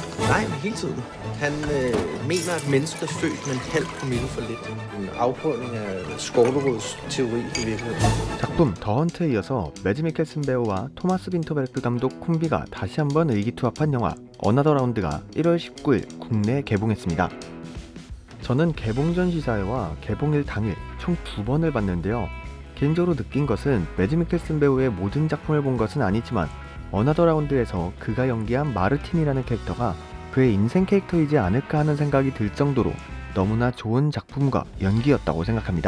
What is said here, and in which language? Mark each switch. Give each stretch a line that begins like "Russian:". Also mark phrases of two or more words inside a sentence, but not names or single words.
Danish: Nej, men hele tiden. Han mener, at mennesket er født med en halv promille for lidt. En afprøvning af Skårderåds teori i virkeligheden.
Korean: 작품 더 헌트에 이어서 매드 미켈슨 배우와 토마스 빈터베르크 감독 콤비가 다시 한번 의기투합한 영화 어나더 라운드가 1월 19일 국내에 개봉했습니다. 저는 개봉 전 시사회와 개봉일 당일 총 2번을 봤는데요. 개인적으로 느낀 것은 매드 미켈슨 배우의 모든 작품을 본 것은 아니지만 어나더 라운드에서 그가 연기한 마르틴이라는 캐릭터가 그의 인생 캐릭터이지 않을까 하는 생각이 들 정도로 너무나 좋은 작품과 연기였다고 생각합니다.